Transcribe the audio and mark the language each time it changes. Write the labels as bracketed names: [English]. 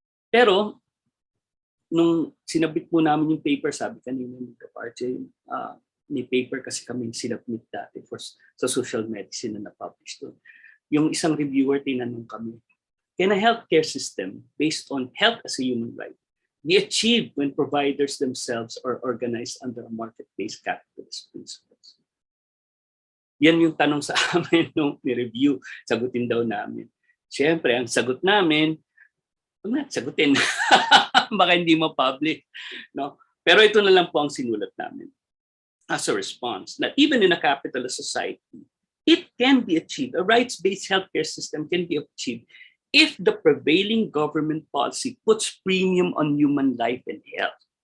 [Filipino] Pero, nung sinabit po namin yung paper, sabi kanina ni RJ, may paper kasi kami sinabit dati sa social medicine na na-publish doon. Yung isang reviewer, tinanong kami, [English] can a healthcare system based on health as a human right be achieved when providers themselves are organized under a market-based capitalist principles? [Filipino] Yan yung tanong sa amin nung ni-review, sagutin daw namin. Siyempre, ang sagot namin, huwag na sagutin. Baka hindi ma-public. No? Pero ito na lang po ang sinulat namin [English] as a response, that even in a capitalist society, it can be achieved. A rights-based healthcare system can be achieved if the prevailing government policy puts premium on human life and health.